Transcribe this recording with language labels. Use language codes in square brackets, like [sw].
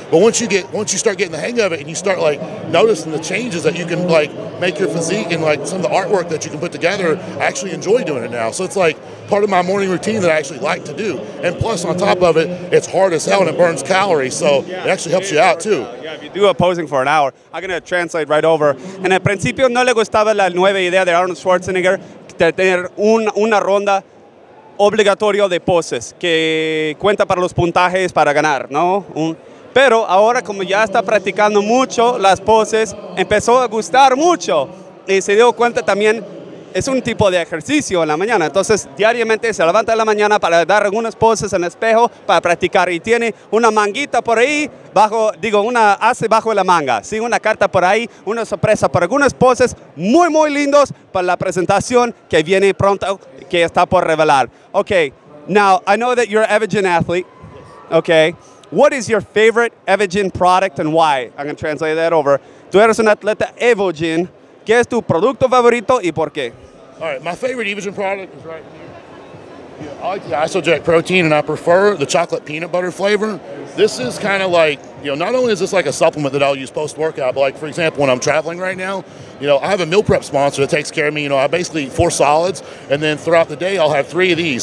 [en] But once you start getting the hang of it and you start like noticing the changes that you can like make your physique and like some of the artwork that you can put together, I actually enjoy doing it now. So it's like part of my morning routine that I actually like to do. And plus on top of it, it's hard as hell and it burns calories, so it actually helps you out too. Yeah, if you do a posing for an hour, I'm going to translate right over. [es] En el principio no le gustaba la nueva idea de Arnold Schwarzenegger de tener una ronda obligatoria de poses que cuenta para los puntajes para ganar, ¿no? Pero ahora como ya está practicando mucho las poses, empezó a gustar mucho y se dio cuenta también es un tipo de ejercicio en la mañana. Entonces diariamente se levanta en la mañana para dar algunas poses en el espejo para practicar y tiene una manguita por ahí una hace bajo la manga, ¿sí? Una carta por ahí, una sorpresa por algunas poses muy lindos para la presentación que viene pronto, que está por revelar. [en] Okay, now I know that you're an Evogen athlete, okay? What is your favorite Evogen product and why? I'm going to translate that over. [es] Tú eres un atleta Evogen. ¿Qué es tu producto favorito y por qué? [en] All right, my favorite Evogen product is right here. I like the Isoject protein, and I prefer the chocolate peanut butter flavor. This is kind of like, you know, not only is this like a supplement that I'll use post-workout, but like, for example, when I'm traveling right now, you know, I have a meal prep sponsor that takes care of me. You know, I basically eat 4 solids, and then throughout the day, I'll have 3 of these.